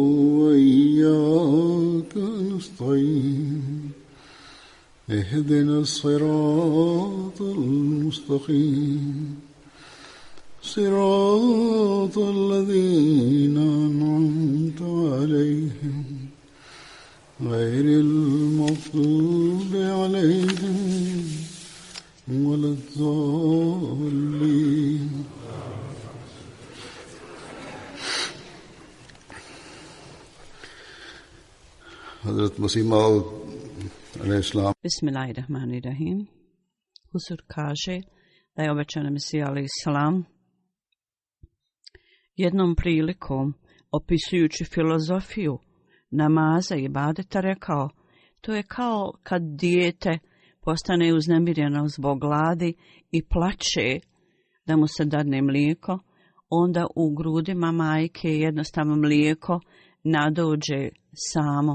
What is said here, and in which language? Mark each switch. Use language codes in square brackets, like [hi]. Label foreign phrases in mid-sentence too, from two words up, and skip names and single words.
[ar] وإياك نستعين اهدنا الصراط المستقيم صراط الذين أنعمت عليهم غير المغضوب عليهم ولا الضالين. [bs] Hazrat Masih Maud alejhiselam. Bismillahirrahmanirrahim. Huzur kaže da je obećani Mesija alejhiselam jednom prilikom opisujući filozofiju namaza i ibadeta rekao: to je kao kad dijete postane uznemireno zbog gladi i plače da mu se dadne mlijeko, onda u grudima majke jednostavno mlijeko nadođe samo.